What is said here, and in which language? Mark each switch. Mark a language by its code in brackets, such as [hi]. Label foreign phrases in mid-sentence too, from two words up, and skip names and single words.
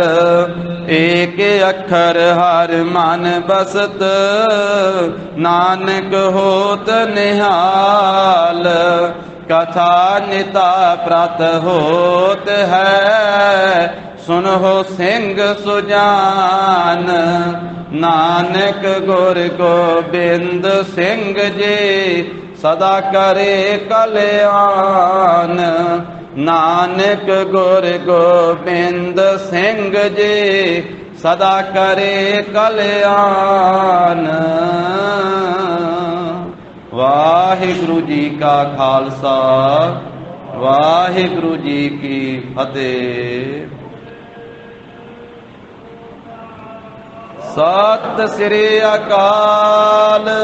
[pa] ਏਕ ਅਖਰ ਹਰ ਮਨ ਬਸਤ ਨਾਨਕ ਹੋਤ ਨਿਹਾਲ। ਕਥਾ ਨਿਤਾ ਪ੍ਰਤ ਹੋਤ ਹੈ ਸੁਨੋ ਸਿੰਘ ਸੁਜਾਨ। ਨਾਨਕ ਗੁਰ ਗੋਬਿੰਦ ਸਿੰਘ ਜੀ ਸਦਾ ਕਰੇ ਕਲਿਆਣ। ਨਾਨਕ ਗੁਰ ਗੋਬਿੰਦ ਸਿੰਘ ਜੀ ਸਦਾ ਕਰੇ ਕਲਿਆਣ। ਵਾਹਿਗੁਰੂ ਜੀ ਕਾ ਖ਼ਾਲਸਾ ਵਾਹਿਗੁਰੂ ਜੀ ਕੀ ਫ਼ਤਿਹ। ਸਤਿ ਸ੍ਰੀ ਅਕਾਲ।